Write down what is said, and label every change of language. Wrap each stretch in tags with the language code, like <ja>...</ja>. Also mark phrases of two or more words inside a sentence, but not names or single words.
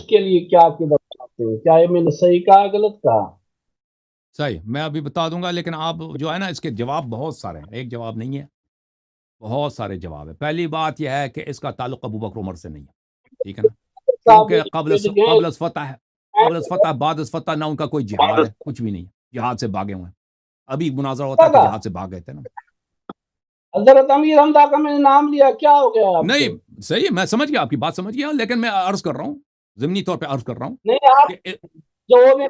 <ur>اس کے لیے کیا عقیدہ بتاتے ہیں؟ کیا یہ میں نے صحیح کہا غلط کہا؟ صحیح، میں ابھی بتا دوں گا، لیکن آپ جو ہے نا اس کے جواب بہت سارے ہیں، ایک جواب نہیں ہے، بہت سارے جواب ہیں۔ پہلی بات یہ ہے کہ اس کا تعلق ابو بکر عمر سے نہیں ہے، ٹھیک ہے نا، صاحب کیونکہ قبل مٹ گئے قبل از فتح ہے، قبل از فتح بعد از فتح نہ ان کا کوئی جہاد ہے، کچھ بھی نہیں ہے، جہاد سے بھاگے ہوئے ہیں۔ ابھی مناظرہ ہوتا ہے کہ جہاد سے بھاگ گئے تھے نا۔ حضرت امیر حمزہ کا میں نے نام لیا، کیا ہو گیا آپ کو؟ نہیں صحیح، میں سمجھ گیا آپ کی بات، سمجھ گیا، لیکن میں عرض کر رہا ہوں، ضمنی طور پہ عرض کر رہا ہوں نہیں، آپ کہ جو میں</ur>